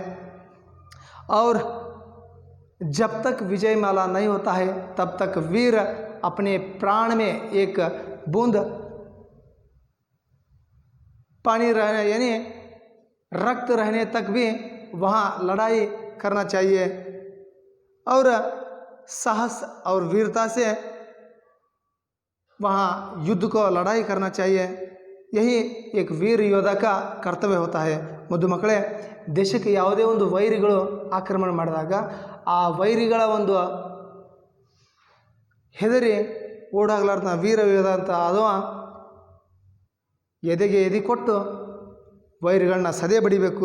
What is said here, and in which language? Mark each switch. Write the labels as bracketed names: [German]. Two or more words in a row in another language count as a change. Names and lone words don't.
[Hindi] और जब तक विजय माला नहीं होता है तब तक वीर अपने प्राण में एक बूंद पानी रहने यानी रक्त रहने तक भी वहाँ लड़ाई करना चाहिए और साहस और वीरता से वहाँ युद्ध को लड़ाई करना चाहिए। यही एक वीर योद्धा का कर्तव्य होता है। [Kannada] ಮುದ್ದು ಮಕ್ಕಳೇ, ದೇಶಕ್ಕೆ ಯಾವುದೇ ಒಂದು ವೈರಿಗಳು ಆಕ್ರಮಣ ಮಾಡಿದಾಗ ಆ ವೈರಿಗಳ ಒಂದು ಹೆದರಿ ಓಡಾಗಲಾರ್ದ ವೀರ ಯೋಧ ಅಂತ ಅಥವಾ ಎದೆಗೆ ಎದೆ ಕೊಟ್ಟು ವೈರಿಗಳನ್ನ ಸದೆ ಬಡಿಬೇಕು।